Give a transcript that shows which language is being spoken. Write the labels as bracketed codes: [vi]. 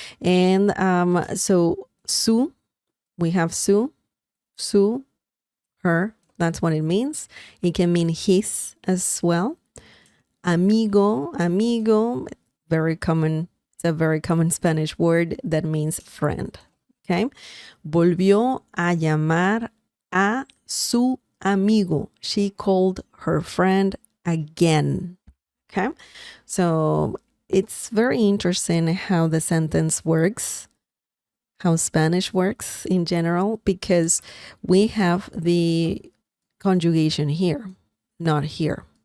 [en] And so su, we have su, her. That's what it means. It can mean his as well. Amigo, very common. It's a very common Spanish word that means friend. Okay. [es] Volvió a llamar a su amigo. [en] She called her friend again. Okay. So it's very interesting how the sentence works, how Spanish works in general, because we have the conjugation here, not here.